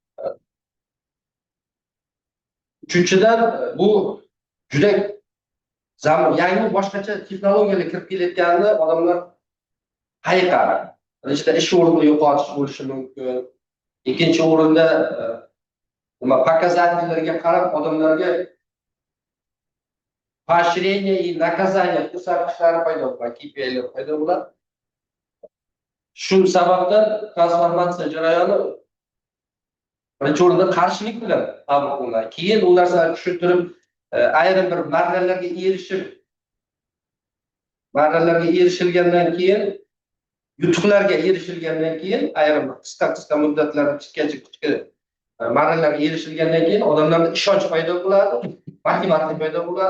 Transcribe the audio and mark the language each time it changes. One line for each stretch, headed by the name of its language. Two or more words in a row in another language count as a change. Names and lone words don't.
Uzbek: Uchinchidan bu juda yangi boshqacha texnologiyalar kirib kelayotganini odamlar hayiqadi. Birinchidan ish o'rnini yo'qotish bo'lishi mumkin. Ikkinchi o'rinda nima показательlarga qarab odamlarga
Russian: поощрение и наказание
Uzbek: ko'rsatkichlari paydo bo'ladi, KPIlar paydo bo'ladi. Shu sababdan transformatsiya jarayoni birinchi o'rinda qarshilik bilan qabul qilinadi. Keyin u narsalarni tushuntirib, ayrim bir marralarga erishilgandan keyin, yutuqlarga erishilgandan keyin, ayrim qisqa muddatlarda tikkacha marralarga erishilgandan keyin odamlarda ishonch paydo bo'ladi, motivatsiya paydo bo'ladi.